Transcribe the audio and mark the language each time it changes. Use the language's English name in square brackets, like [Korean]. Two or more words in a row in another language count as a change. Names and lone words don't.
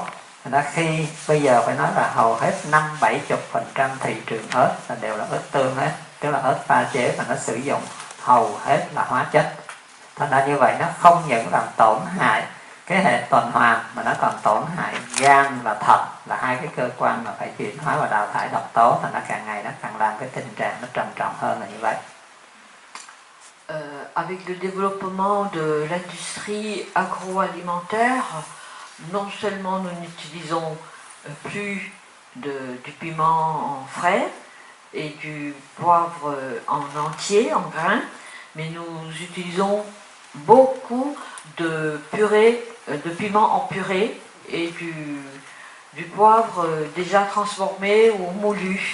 [Vietnamese] Thành ra khi bây giờ phải nói là hầu hết 50-70% thị trường ớt là đều là ớt tương hết, tức là ớt pha chế và nó sử dụng hầu hết là hóa chất. Thành ra như vậy nó không những làm tổn hại cái hệ tuần hoàn mà nó còn tổn hại gan và thận, là hai cái cơ quan mà phải chuyển hóa và đào thải độc tố, thì nó càng ngày nó càng làm cái tình trạng nó trầm trọng hơn là như vậy. [French] Avec le développement de l'industrie agroalimentaire, non seulement nous n'utilisons plus du piment en frais et du poivre en entier, en grains, mais nous utilisons beaucoup de purée, de piment en purée et du poivre déjà transformé ou moulu.